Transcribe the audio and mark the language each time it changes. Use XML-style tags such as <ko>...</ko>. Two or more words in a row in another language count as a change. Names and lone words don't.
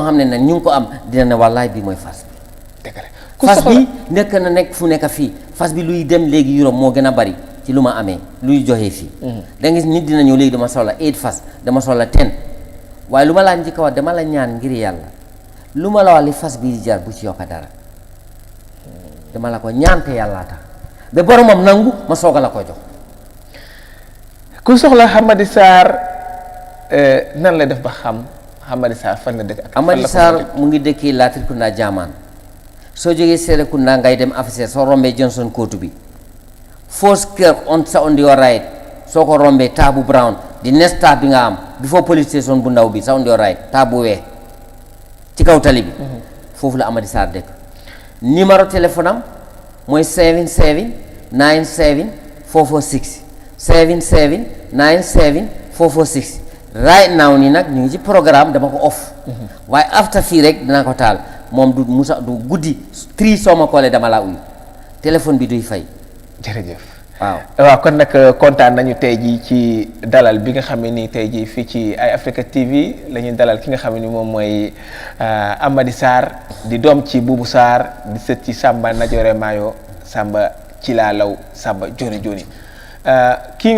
<wo>xam ne nag ñu ngi ko am dina ne wallaay bi mooy fas bi fas bi nekk fu nekk fii fas bi luy dem léegi Europe moo gën a bari ci lu ma amee luy joxe fii da nga gis nit dina ñëw léegi dama soxla 8 fas dama soxla 10 waaye lu ma laa njëkk a wax dama la ñaan ngir yàlla lu ma la wax li fas bii di jar bu ci yokka dara dama la ko ñaan te yàllaa tax ba boromam nangu ma soog a la ko jox ku soxla Amady Sarr nan la def ba xam Amady Sarr fan la dëkk ak Amady Sarr mu ngi dëkkee Latrikunda Jaamaan soo jógee Serekunda ngay dem officier soo rombee Johnson kootu bi first kër</wo> <en>on your right</en> <wo>soo ko rombee taa bu brown di next taa bi nga am before police station bu ndaw bi sa</wo> <en>on your right</en> <wo>taa bu weex ci kaw tali bi foofu la Amady Sarr dëkk numéro téléphone am mooy 77 97 446 77 97 446</wo> <en>right now</en> <wo>nii nag ñu ngi ci programme dama ko off waaye after fii rek dinaa ko taal moom du musa du guddi 3 soo ma koolee dama laa uyu téléphone bi duy fay jërëjëf waaw kon nag kontaan nañu tey jii ci dalal bi nga xam ne nii tey jii fii ci Eye Africa TV la ñuy dalal ki nga xam ne ni moom mooy Amady Sarr di doom ci Boubou Sarr di sët ci Samba Najore Mayo Samba ci laa law Samba joni joni kii nga</wo>